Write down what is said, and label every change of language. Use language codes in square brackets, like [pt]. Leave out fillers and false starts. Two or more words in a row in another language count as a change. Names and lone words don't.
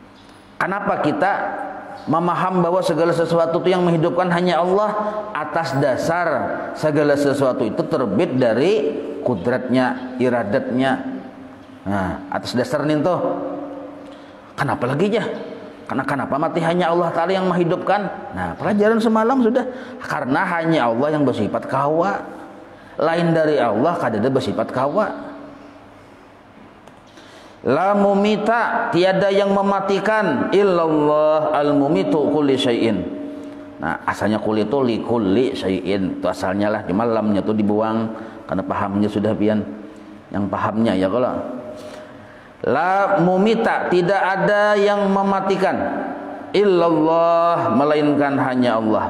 [id] Nah, kenapa kita memaham bahwa segala sesuatu itu yang menghidupkan hanya Allah atas dasar segala sesuatu itu terbit dari kudratnya, iradatnya. Nah, atas dasar ini tuh. Kenapa lagi ya? Karena kenapa mati hanya Allah Ta'ala yang menghidupkan? Nah, pelajaran semalam sudah. [bjn] Karena hanya Allah yang bersifat kawa. Lain dari Allah kadada bersifat kawa. [ar] La mumita, [id] tiada yang mematikan [ar] illallah al-mumitu kulli syai'in. [bjn] Nah, asalnya kul itu [ar] li kulli syai'in. [bjn] Itu asalnya lah, cuma lamnya itu dibuang karena pahamnya sudah pian. [id] Yang pahamnya ya kalau [ar] la mumita, [id] tidak ada yang mematikan illallah, melainkan hanya Allah.